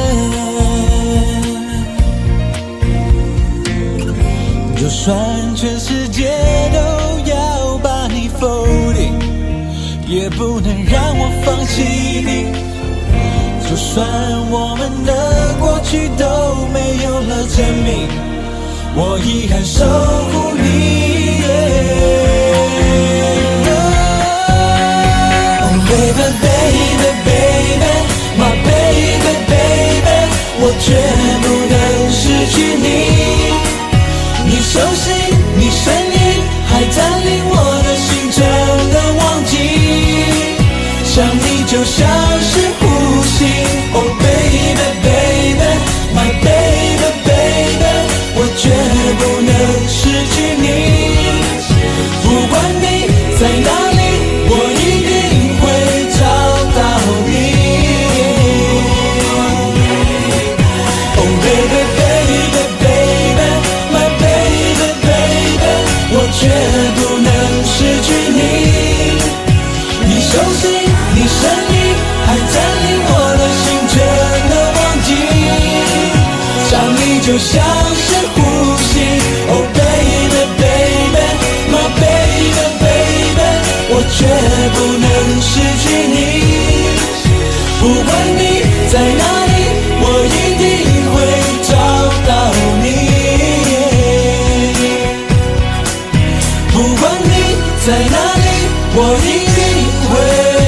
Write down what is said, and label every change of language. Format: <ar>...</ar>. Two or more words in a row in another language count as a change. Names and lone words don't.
<zh>就算全世界都要把你否定，也不能让我放弃你。就算我们的过去都没有了证明，我依然守护你。</zh> <en>Oh baby baby baby my baby baby，</en> <zh>我绝不能失去你。你手心，你声音，还占领我的心，怎能忘记？想你就像是呼吸。</zh> <en>Oh baby baby my baby baby，</en> <zh>我绝不能失去你。不管你在哪里，我一定会找到你。</zh> <en>Oh baby baby baby my baby baby，</en> <zh>我绝不能失去你。你手心，你声音，还占领我的心，怎能忘记？想你就像是呼吸。</zh> <en>Oh baby baby my baby baby，</en> <zh>我绝不能失去你。不管你在哪里，我一定会找到你。不管你在哪里，我一定会</zh>